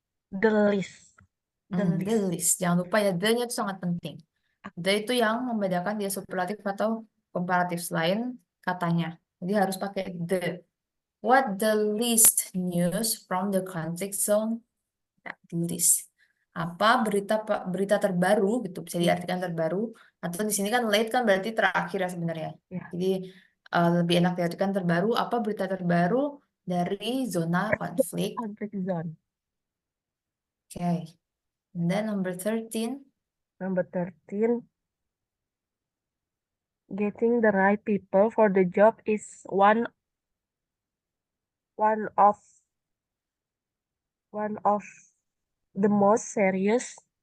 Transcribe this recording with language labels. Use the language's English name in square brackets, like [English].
[English] The list. The The list. [Indonesian] list. Jangan lupa ya, the-nya itu sangat penting. The itu yang membedakan dia superlatif atau komparatif selain katanya. Jadi harus pakai the. [English] What the least news from the conflict zone? [Indonesian] Nah, the list. Apa berita terbaru gitu bisa diartikan terbaru, atau di sini kan late kan berarti terakhir ya sebenarnya. Ya, Jadi lebih enak diartikan terbaru, apa berita terbaru dari zona konflik. [English] conflict zone. Oke. And then number 13. Number 13, getting the right people for the job is one of one of the most serious